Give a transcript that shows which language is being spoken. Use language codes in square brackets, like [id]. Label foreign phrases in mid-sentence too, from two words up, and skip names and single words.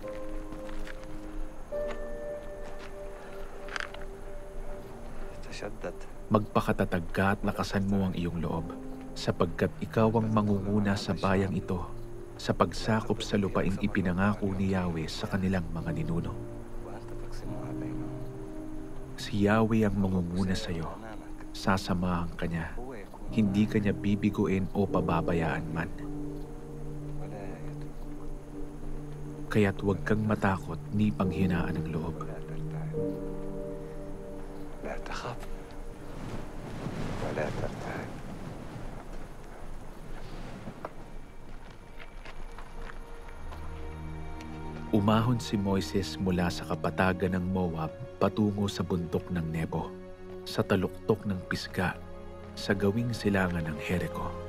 [ar] تشدد. [tl] Magpakatatag ka at lakasan mo ang iyong loob, sapagkat ikaw ang mangunguna sa bayang ito sa pagsakop sa lupaing ipinangako ni Yahweh sa kanilang mga ninuno. [ar] وأنت تقسمها بينهم. [tl] Si Yahweh ang mangunguna sa iyo, [ar] أمامك. [tl] sasamahan ka niya, [ar] هو يكون [tl] hindi ka niya bibiguin o pababayaan man. [ar] ولا يترك [tl] Kaya't huwag kang matakot ni panghinaan ng loob. [ar] ولا ترتعب. لا تخف ولا ترتعب. [tl] Umahon si Moises mula sa kapatagan ng Moab patungo sa bundok ng Nebo, sa taluktok ng Pisga, sa gawing silangan ng Jericho.